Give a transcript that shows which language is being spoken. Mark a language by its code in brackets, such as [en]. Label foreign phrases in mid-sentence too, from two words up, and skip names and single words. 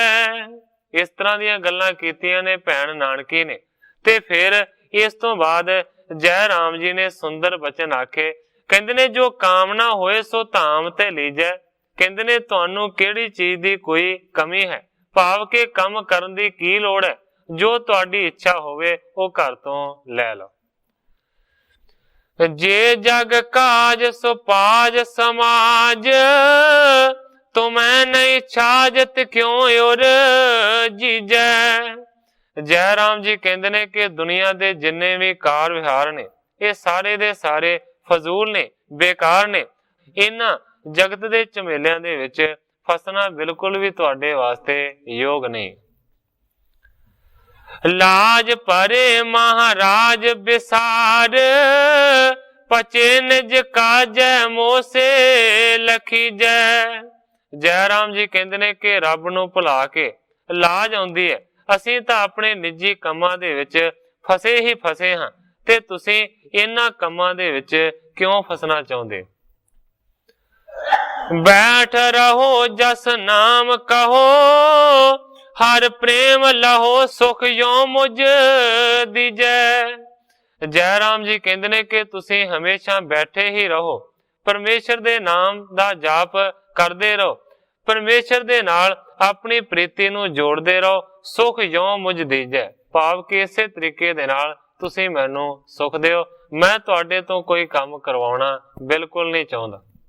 [pa] ਇਸ ਤਰ੍ਹਾਂ ਦੀਆਂ ਗੱਲਾਂ ਕੀਤੀਆਂ ਨੇ ਭੈਣ ਨਾਨਕੀ ਨੇ ਤੇ ਫਿਰ ਇਸ ਤੋਂ ਬਾਅਦ ਜੈ ਰਾਮ ਜੀ ਨੇ ਸੁੰਦਰ ਬਚਨ ਆਖੇ। ਕਹਿੰਦੇ ਨੇ [bra] जो काम ना होए सो धाम ते लीजै। [pa] ਕਹਿੰਦੇ ਨੇ ਤੁਹਾਨੂੰ ਕਿਹੜੀ ਚੀਜ਼ ਦੀ ਕੋਈ ਕਮੀ ਹੈ, ਭਾਵ ਕੇ ਕੰਮ ਕਰਨ ਦੀ ਕੀ ਲੋੜ ਹੈ, ਜੋ ਤੁਹਾਡੀ ਇੱਛਾ ਹੋਵੇ ਵੋ ਘਰ ਤੋਂ ਲੈ ਲਓ। [bra] जे जग काज सो पाज समाज, तुम्हें नहीं छाजत क्यों और जीजै। [pa] ਜੈ ਰਾਮ ਜੀ ਕਹਿੰਦੇ ਨੇ ਕਿ ਦੁਨੀਆ ਦੇ ਜਿੰਨੇ ਭੀ ਕਾਰ ਵਿਹਾਰ ਨੇ ਯੇ ਸਾਰੇ ਦੇ ਸਾਰੇ ਫ਼ਜ਼ੂਲ ਨੇ, ਬੇਕਾਰ ਨੇ। ਇਨ੍ਹਾਂ ਜਗਤ ਦੇ ਝਮੇਲਿਆਂ ਦੇ ਵਿੱਚ ਫਸਣਾ ਬਿਲਕੁਲ ਭੀ ਤੁਹਾਡੇ ਵਾਸਤੇ ਯੋਗ ਨਹੀਂ। [bra] लाज परे महाराज बिसार, पचे निज काजै मोसे लखी जै। [pa] ਜੈ ਰਾਮ ਜੀ ਕਹਿੰਦੇ ਨੇ ਕਿ ਰੱਬ ਨੂੰ ਭੁਲਾ ਕੇ ਲਾਜ ਆਉਂਦੀ ਹੈ, ਅਸੀਂ ਤਾਂ ਆਪਣੇ ਨਿੱਜੀ ਕੰਮਾਂ ਦੇ ਵਿੱਚ ਫਸੇ ਹੀ ਫਸੇ ਹਾਂ ਤੇ ਤੁਸੀਂ ਇਨ੍ਹਾਂ ਕੰਮਾਂ ਦੇ ਵਿੱਚ ਕਿਉਂ ਫਸਣਾ ਚਾਹੁੰਦੇ। [bra] बैठ रहो जस नाम कहो, हर प्रेम लहो सुख यो मुझ दीजै। [pa] ਜੈ ਰਾਮ ਜੀ ਕਹਿਤੇ ਨੇ ਕਿ ਤੁਸੀਂ ਹਮੇਸ਼ਾ ਬੈਠੇ ਹੀ ਰਹੋ, ਪਰਮੇਸ਼ਰ ਦੇ ਨਾਮ ਦਾ ਜਾਪ ਕਰਦੇ ਰਹੋ, ਪਰਮੇਸ਼ਰ ਦੇ ਨਾਲ ਆਪਣੀ ਪ੍ਰੀਤੀ ਨੂੰ ਜੋੜਦੇ ਰਹੋ, [bra] सुख यो मुझ दीजै। [pa] ਭਾਵ ਕਿ ਇਸੇ ਤਰੀਕੇ ਦੇ ਨਾਲ ਤੁਸੀਂ ਮੈਨੂੰ ਸੁੱਖ ਦਿਓ, ਮੈਂ ਤੁਹਾਡੇ ਤੋਂ ਕੋਈ ਕੰਮ ਕਰਵਾਉਣਾ ਬਿਲਕੁਲ ਨਹੀਂ ਚਾਹੁੰਦਾ।